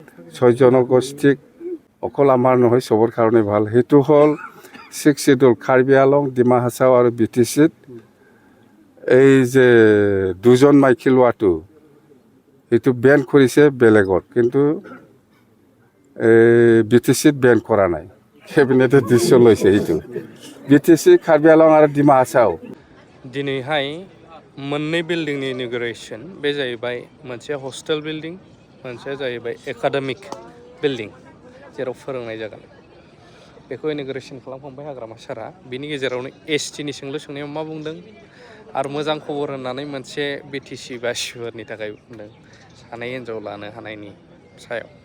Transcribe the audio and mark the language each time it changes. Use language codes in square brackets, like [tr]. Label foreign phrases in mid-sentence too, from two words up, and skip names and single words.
[as] ছয় জনগোষ্ঠীক অকল আমাৰ নহয় চবৰ কাৰণে ভাল সেইটো হ'ল 6 শিডিউল কাৰ্বি আলং ডিমা হাছাও আৰু BTCত এই যে দুজন মাইকী লোৱাটো সেইটো বেন কৰিছে বেলেগত কিন্তু BTCত বেন কৰা নাই কেবিনেটে ডিসিশন লৈছে এইটো BTC কাৰ্বি আলং আৰু ডিমা হাছাও [brx] दिनैहाय मोननै बिल्डिंनि इन'ग्रेसन बे जाहैबाय मोनसे हस्टेल बिल्डिं मोनसेया जाहैबाय एकाडेमिक बिल्डिं जेराव फोरोंनाय जागोन बेखौ इन'ग्रेसन खालामखांबाय हाग्रामा सारा बिनि गेजेरावनो STनि सोंनायाव मा बुंदों आरो मोजां खबर होननानै मोनसे BTC बासिफोरनि थाखाय बुंदों सानै हिनजाव लानो हानायनि सायाव